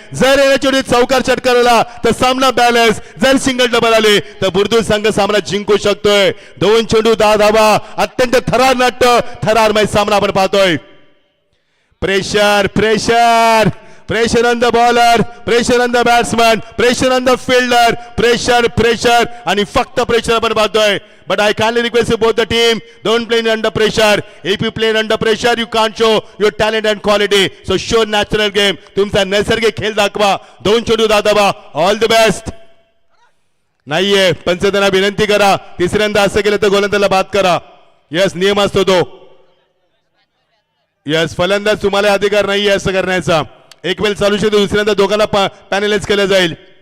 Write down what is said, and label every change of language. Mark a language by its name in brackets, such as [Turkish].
[Marathi] जर येणारा चेंडू चौकार षटकाराला तर सामना बॅलन्स. जर सिंगल डबल आले तर बुर्दुल संघ सामना जिंकू शकतोय. 2 चेंडू 10 धावा. अत्यंत थरार नाट्य, थरारमय सामना आपण पाहतोय. [English] pressure pressure pressure on the bowler, pressure on the batsman, pressure on the fielder, pressure pressure [Marathi] आणि फक्त [English] pressure [Marathi] आपण पाहतोय. [English] But I kindly request you both the team, don't play under pressure. If you play under pressure, you can't show your talent and quality. So show natural game. [Marathi] तुमचा नैसर्गिक खेळ दाखवा. 2 चेंडू 10 धावा. [English] All the best. [Marathi] नाहीये पंचदाना विनंती करा. तिसऱ्यांदा असं केलं तर गोलंदाजाला बाद करा. यस, नियम असतो तो. यस, फलंदाज तुम्हाला अधिकार नाहीये असं करण्याचा. एक वेळ चालू शकतो, दुसऱ्यांदा दोघांना पॅनलाइज केलं जाईल.